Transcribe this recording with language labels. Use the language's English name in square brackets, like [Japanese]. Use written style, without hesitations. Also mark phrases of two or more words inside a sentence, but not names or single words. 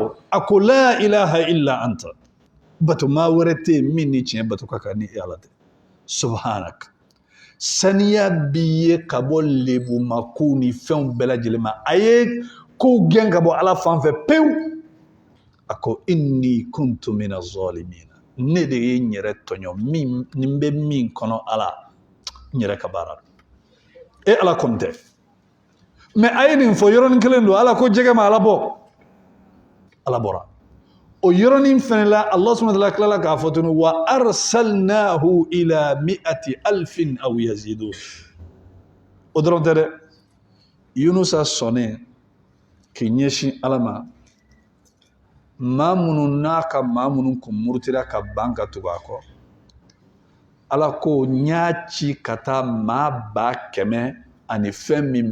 [Bambara] la a ko [Arabic] لا إله إلا أنت [Bambara] bato maa wɛrɛ tɛ yen min ni tiɲɛ bato ka kan ni ala tɛ subhanak saniya b'i ye ka bɔ lebuma kow ni fɛnw bɛɛ lajɛlen ma a ye kow gɛn ka bɔ ala fan fɛ pewu a ko [Arabic] إني كنت من الظالمين [Bambara] ne de ye n yɛrɛ tɔɲɔ min ni n bɛ min kɔnɔ ala n yɛrɛ ka baara e ala kɔni tɛ mɛ a ye nin fɔ yɔrɔnin kelen don ala ko jɛgɛ ma ala bɔ ala bɔra o yɔrɔnin fɛnɛ la [Arabic] الله سبحانه وتعالى [Bambara] tilala k'a fɔ tuguni [Arabic] وأرسلناه إلى 100,000 أو يزيدون [Bambara] o dɔrɔn tɛ dɛ Yunusa sɔnnen k'i ɲɛsin Ala ma maa minnu n'a ka maa minnu kun murutira ka ban ka tugu a kɔ Ala ko n y'a ci ka taa maa 100,000 ani fɛn min